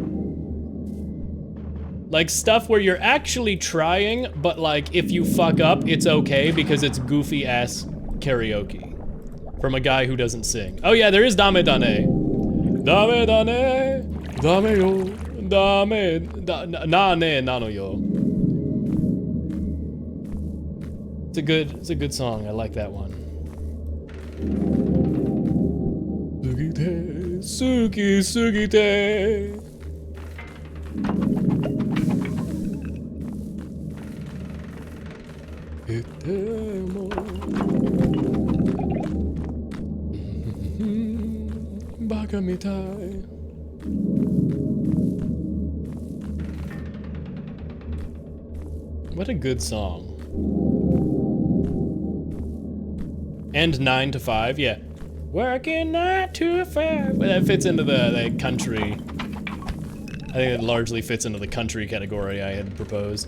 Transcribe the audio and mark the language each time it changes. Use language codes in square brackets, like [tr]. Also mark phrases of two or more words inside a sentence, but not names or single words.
[en] Like stuff where you're actually trying, but like if you fuck up, it's okay because it's goofy ass karaoke from a guy who doesn't sing. Oh yeah, there is Dame Dane. Dame Dane, Dame yo, It's a good song. I like that one. [ja] Sugite, sugite. [en] Baka mitai. What a good song. And 9 to 5, yeah. Working 9 to 5. Well, that fits into the country. I think it largely fits into the country category I had proposed.